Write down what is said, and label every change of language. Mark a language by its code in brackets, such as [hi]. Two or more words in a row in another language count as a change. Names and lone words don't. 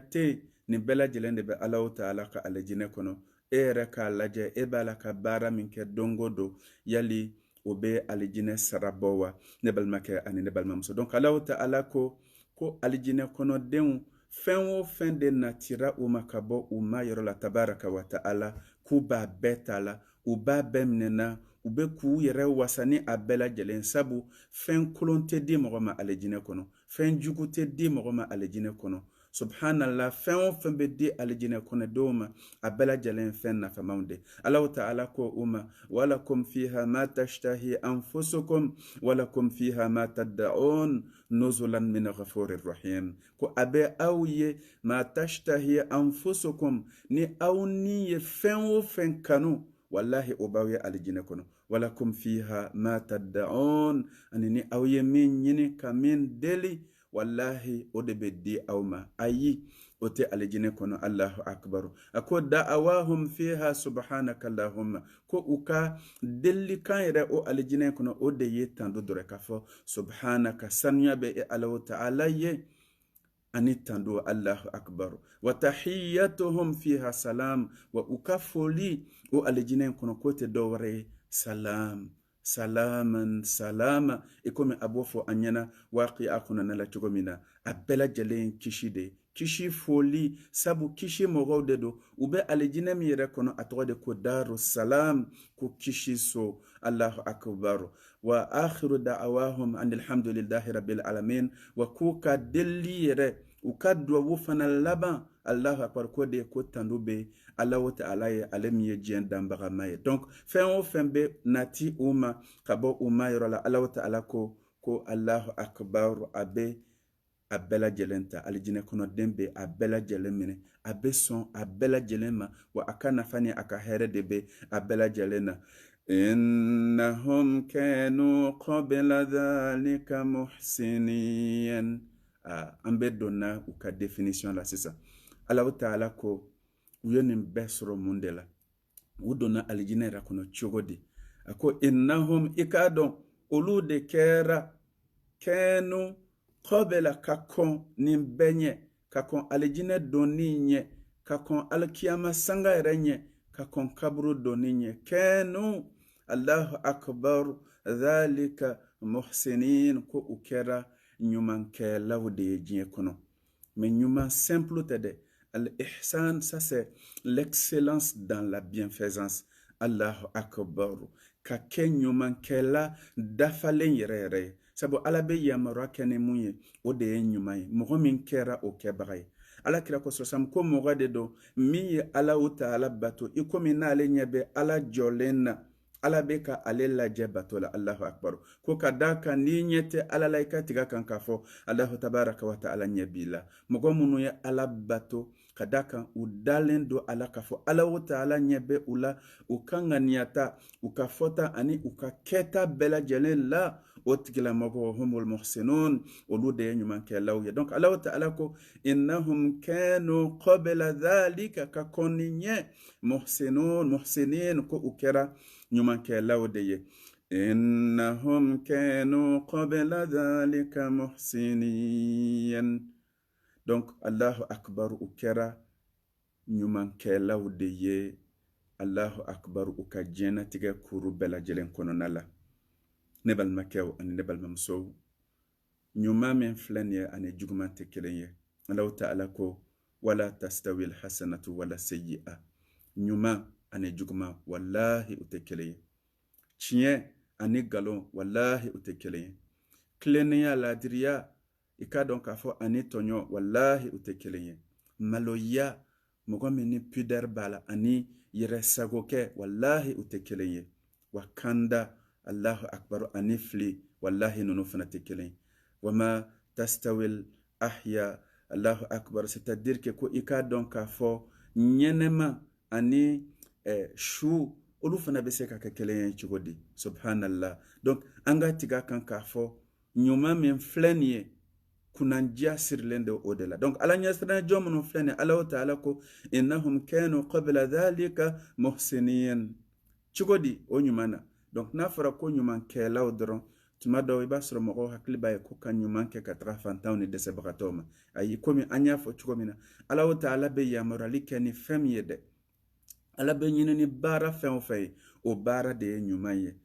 [bm] tɛ yen nin bɛɛ lajɛlen de bɛ [ar] الله تعالى [bm] ka alijinɛ kɔnɔ e yɛrɛ k'a lajɛ e b'a la ka baara min kɛ don o don yali o bɛ alijinɛ sara bɔ wa ne balimakɛ ani ne balimamuso donc [ar] الله تعالى [bm] ko alijinɛ kɔnɔdenw fɛn o fɛn de natira u ma ka bɔ u ma yɔrɔ la [ar] تبارك وتعالى [bm] k'u b'a bɛɛ ta la u b'a bɛɛ minɛna u bɛ k'u yɛrɛ wasa ni a bɛɛ lajɛlen sabu fɛn kolon tɛ di mɔgɔ ma alijinɛ kɔnɔ fɛn jugu tɛ di mɔgɔ ma alijinɛ kɔnɔ subhanallah fɛn o fɛn bɛ di alijinɛ kɔnɔdenw ma a bɛɛ lajɛlen fɛn nafamanw de [ar] الله تعالى [bm] ko u ma [ar] ولكم فيها ما تشتهي أنفسكم ولكم فيها ما تدعون نزلا من غفور رحيم [bm] ko a bɛ aw ye [ar] ما تشتهي أنفسكم [bm] ni aw ni ye fɛn o fɛn kanu wallahi o b'aw ye alijinɛ kɔnɔ [ar] ولكم فيها ما تدعون [bm] ani ni aw ye min ɲini ka min deli wallahi o de bɛ di aw ma ayi o tɛ alijinɛ kɔnɔ [ar] الله أكبر [bm] a ko [ar] دعواهم فيها سبحانك اللهم [bm] ko u ka delikan yɛrɛ o alijinɛ kɔnɔ o de ye tando dɔrɔn k'a fɔ subhanaka sanuya bɛ e [ar] الله تعالى [bm] ye ani tando [ar] الله أكبر وتحيتهم فيها سلام [bm] wa u ka foli o alijinɛ kɔnɔ ko tɛ dɔwɛrɛ ye [ar] سلام سلاما سلاما [bm] e komi a b'o fɔ an ɲɛna waƙi a kɔnɔna la cogo min na a bɛɛ lajɛlen kisi de kisi foli sabu kisi mɔgɔw de don u bɛ alijinɛ min yɛrɛ kɔnɔ a tɔgɔ de ko [ar] دار السلام [bm] ko kisi so [ar] الله أكبر وآخر دعواهم الحمد لله رب العالمين [bm] wa k'u ka deli yɛrɛ u ka duwawu fana laban [ar] الله أكبر [bm] ko de ko tando bɛ [ar] الله تعالى [bm] ye ale min ye diɲɛ danbagama ye donc fɛn o fɛn bɛ nati u ma ka bɔ u ma yɔrɔ la [ar] الله تعالى [bm] ko [ar] الله أكبر [bm] a bɛ a bɛɛ lajɛlen ta alijinɛ kɔnɔden bɛ a bɛɛ lajɛlen minɛ a bɛ sɔn a bɛɛ lajɛlen ma wa a ka nafa ni a ka hɛrɛ de bɛ a bɛɛ lajɛlen na [ar] إنهم كانوا قبل ذلك محسنين [bm] an bɛ donna u ka définition la sisan [ar] الله تعالى [bm] ko u ye nin bɛɛ sɔrɔ mun de la u donna alijinɛ yɛrɛ kɔnɔ cogo di a ko innahum i k'a dɔn olu de kɛra kɛnu qabla ka kɔn nin bɛɛ ɲɛ ka kɔn alijinɛ donni ɲɛ ka kɔn alikiyama sanga yɛrɛ ɲɛ ka kɔn kaburu donni ɲɛ kɛnu [ar] الله أكبر ذلك محسنين [bm] ko u kɛra ɲumankɛlaw de ye diɲɛ kɔnɔ mais ɲuman simple tɛ dɛ al-ihsan [fr] ça c'est l'excellence dans la bienfaisance [ar] الله أكبر [bm] ka kɛ ɲumankɛla dafalen yɛrɛ yɛrɛ ye sabu ala bɛ yamaruya kɛ ni mun ye o de ye ɲuman ye mɔgɔ min kɛra o kɛbaga ye ala kira ko sɔsam ko mɔgɔ de don min ye [ar] الله تعالى [bm] bato i komi n'ale ɲɛ bɛ ala jɔlen na ala bɛ ka ale lajɛ bato la [ar] الله أكبر [bm] ko ka da kan n'i ɲɛ tɛ ala la i ka tiga kan k'a fɔ [ar] الله تبارك وتعالى [bm] ɲɛ b'i la mɔgɔ minnu ye ala bato ka da kan u dalen do ala k'a fɔ ala o taala ɲɛ bɛ u la u ka ŋaniyata u ka fɔta ani u ka kɛta bɛɛ lajɛlen la o tigilamɔgɔ [ar] هم المحسنون [bm] olu de ye ɲumankɛlaw ye donc ala o taala ko [ar] إنهم كانوا قبل ذلك [bm] ka kɔn ni ɲɛ muhsinin ko u kɛra ɲumankɛlaw de ye [ar] إنهم كانوا قبل ذلك محسنين. [bm] Donc [ar] الله أكبر [bm] u kɛra ɲumankɛlaw de ye. [ar] الله أكبر [bm] u ka diɲɛnatigɛ kuru bɛɛ lajɛlen kɔnɔna la. Ne balimakɛw ani ne balimamusow, ɲuman min filɛ nin ye ani juguman tɛ kelen ye. [ar] الله تعالى ko ولا تستوي الحسنة ولا السيئة. [bm] Ɲuman ani juguman wallahi u tɛ kelen ye. Tiɲɛ ani galon wallahi u tɛ kelen ye. Tilennenya ladiriya i k'a dɔn k'a fɔ ani tɔɲɔ wallahi u tɛ kelen ye. Maloya mɔgɔ min ni pudeur b'a la ani yɛrɛsagokɛ wallahi u tɛ kelen ye. Wa kanda [ar] الله أكبر [bm] ani fili wallahi ninnu fana tɛ kelen ye. [ar] وما يستوي الأحياء الله أكبر, [fr] c'est-à-dire que [bm] ko i k'a dɔn k'a fɔ ɲɛnɛma ani su olu fana bɛ se ka kɛ kelen ye cogo di. Subhanallah. Donc an ka tigɛ kan k'a fɔ ɲuman min filɛ nin ye kunandiya sirilen de o de la. Donc ala ɲɛsiranna jɔn minnu filɛ nin ye ala o taala ko [ar] إنهم كانوا قبل ذلك محسنين. [bm] Cogo di o ɲuman na. Donc n'a fɔra ko ɲumankɛlaw dɔrɔn tuma dɔw i b'a sɔrɔ mɔgɔw hakili b'a ye ko ka ɲuman kɛ ka taga fantanw ni dɛsɛbagatɔw ma. Ayi komi an y'a fɔ cogo min na ala o taala bɛ yamaruyali kɛ ni fɛn min ye dɛ. Ala bɛ ɲini ni baara fɛn o fɛn ye o baara de ye ɲuman ye.